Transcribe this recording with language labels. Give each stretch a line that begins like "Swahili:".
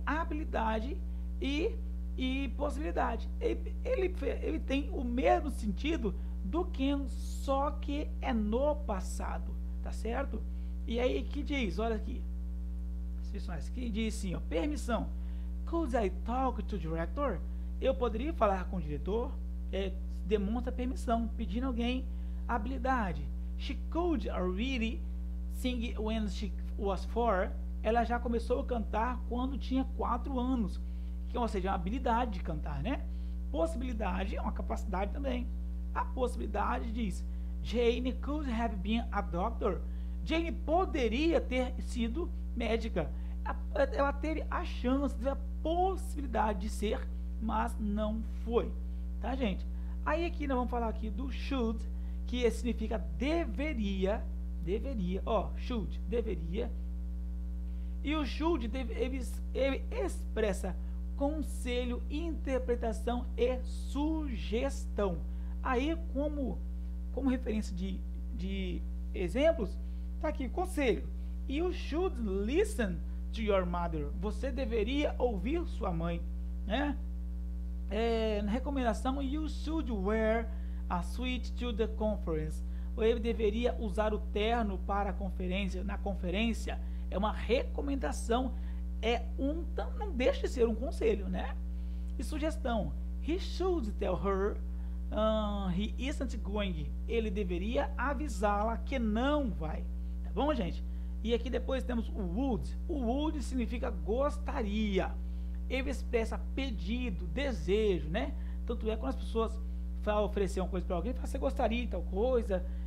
Portuguese: Habilidade e possibilidade. Ele tem o mesmo sentido do can, só que é no passado, tá certo? E aí que diz, olha aqui, que diz assim, ó, permissão.
English: Could I talk to the director?
Portuguese: Eu poderia falar com o diretor? Demonstra permissão, pedindo alguém habilidade.
English: She could already sing when she was 4.
Portuguese: Ela já começou a cantar quando tinha 4 anos, ou seja, uma habilidade de cantar, né? Possibilidade é uma capacidade também. A possibilidade diz,
English: Jane could have been a doctor.
Portuguese: Jane poderia ter sido médica. Ela teve a chance, teve a possibilidade de ser, mas não foi, tá, gente? Aí aqui nós vamos falar aqui do should, que significa deveria, should, deveria. E o should, ele expressa conselho, interpretação e sugestão. Aí, como referência de exemplos, tá aqui, conselho.
English: You should listen to your mother.
Portuguese: Você deveria ouvir sua mãe, né? Na recomendação,
English: you should wear a suit to the conference.
Portuguese: Ele deveria usar o terno para a conferência, na conferência. É uma recomendação, não deixa de ser um conselho, né? E sugestão,
English: he should tell her he isn't going.
Portuguese: Ele deveria avisá-la que não vai, tá bom, gente? E aqui depois temos o would. O would significa gostaria. Ele expressa pedido, desejo, né? Tanto é quando as pessoas falam oferecer uma coisa para alguém, fala, você gostaria de tal coisa.